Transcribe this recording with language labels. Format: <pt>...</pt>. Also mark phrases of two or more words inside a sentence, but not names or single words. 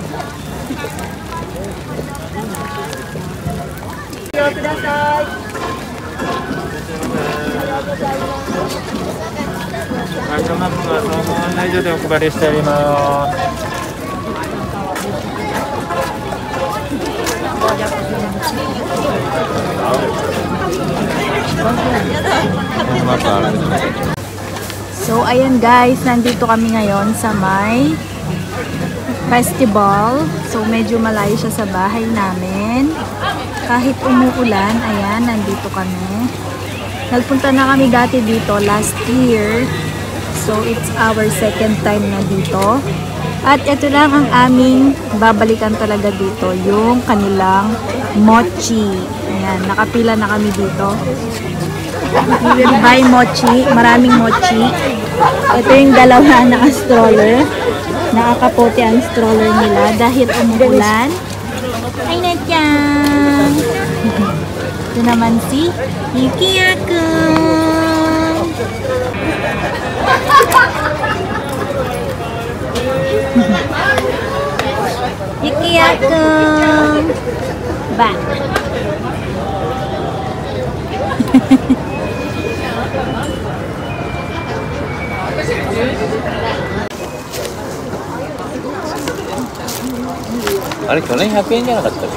<ja>ご利用ください。ガイドマップはそのまま案内所でお配りしております。</ja> <tl>So, ayan guys, nandito kami ngayon sa may festival. So, medyo malayo siya sa bahay namin. Kahit umuulan, ayan, nandito kami. Nagpunta na kami dati dito</tl> <en>last year. So, it's our second time na dito.</en> <tl>At ito lang ang aming babalikan talaga dito, yung kanilang mochi. Ayan, nakapila na kami dito.</tl> <en>We will buy mochi,</en> <tl>maraming mochi. Ito yung dalawa naka-stroller. Nakakapote ang stroller nila dahil umuulan. Ay na dyan! Ito naman si Yuki-yakun. Yuki-yakun. Ba.</tl> <ja>あれ去年100円じゃなかったっけ？</ja>